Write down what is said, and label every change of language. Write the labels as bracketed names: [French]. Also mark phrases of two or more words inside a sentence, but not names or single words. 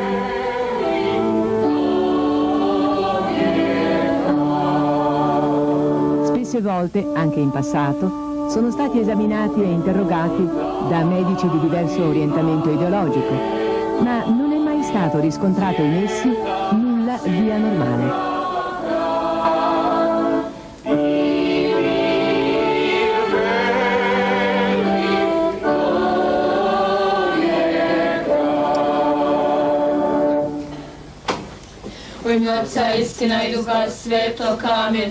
[Italian] Spesse volte, anche in passato, sono stati esaminati e interrogati da medici di diverso orientamento ideologico, ma non è mai stato riscontrato in essi nulla di anormale. [Croatian] U ime Otca, istina i Duha Svetog, amen.